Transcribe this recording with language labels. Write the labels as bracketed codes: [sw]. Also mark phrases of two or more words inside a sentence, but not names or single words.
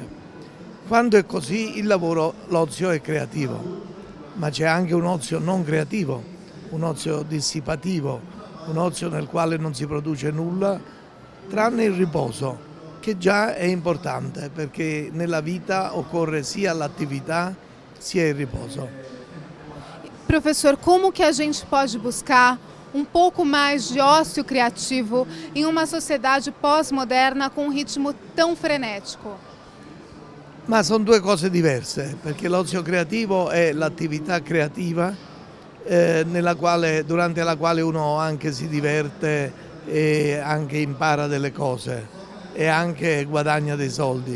[it] Quando è così l'ozio è creativo, ma c'è anche un ozio non creativo, un ozio dissipativo, un ozio nel quale non si produce nulla, tranne il riposo, che già è importante, perché nella vita occorre sia l'attività sia il riposo. [pt] Professor, como que a gente pode buscar um pouco mais de ócio criativo em uma sociedade pós-moderna com um ritmo tão frenético? [it] Ma sono 2 cose diverse, perché l'ozio creativo è l'attività creativa durante la quale uno anche si diverte e anche impara delle cose e anche guadagna dei soldi.